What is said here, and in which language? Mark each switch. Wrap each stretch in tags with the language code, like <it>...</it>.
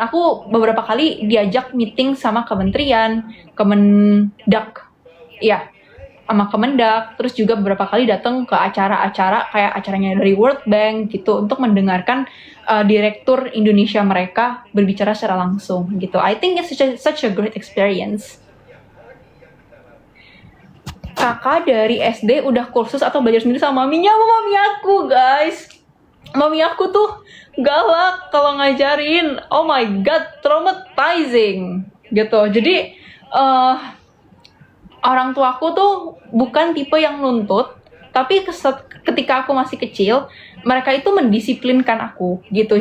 <id>Aku beberapa kali diajak meeting sama kementerian, Kemendak. Ya, sama Kemendak, terus juga beberapa kali datang ke acara-acara kayak acaranya dari World Bank gitu untuk mendengarkan direktur Indonesia mereka berbicara secara langsung gitu.</id> <en>I think it's such a great experience.</en> <id>Kakak dari SD udah kursus atau belajar sendiri sama maminya? Sama mami aku, guys. Mami aku tuh galak kalau ngajarin.</id> <en>Oh my god, traumatizing</en> <id>gitu. Jadi orang tuaku tuh bukan tipe yang nuntut, tapi ketika aku masih kecil, mereka itu mendisiplinkan aku gitu.</id>